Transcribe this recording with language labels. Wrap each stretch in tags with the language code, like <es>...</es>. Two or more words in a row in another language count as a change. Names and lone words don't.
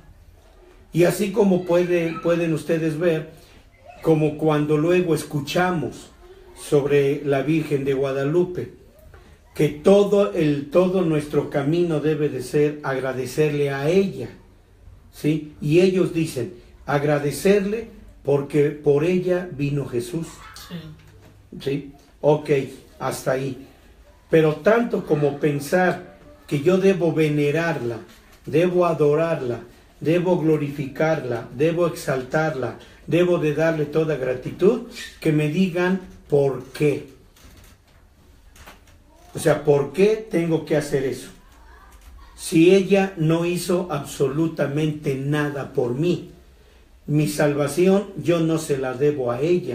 <es>Y así como pueden ustedes ver, como cuando luego escuchamos sobre la Virgen de Guadalupe, que todo nuestro camino debe de ser agradecerle a ella, ¿sí? Y ellos dicen, agradecerle porque por ella vino Jesús. Sí. ¿Sí? Ok, hasta ahí. Pero tanto como pensar que yo debo venerarla, debo adorarla, debo glorificarla, debo exaltarla, debo de darle toda gratitud, que me digan por qué. O sea, ¿por qué tengo que hacer eso? Si ella no hizo absolutamente nada por mí, mi salvación yo no se la debo a ella.</es>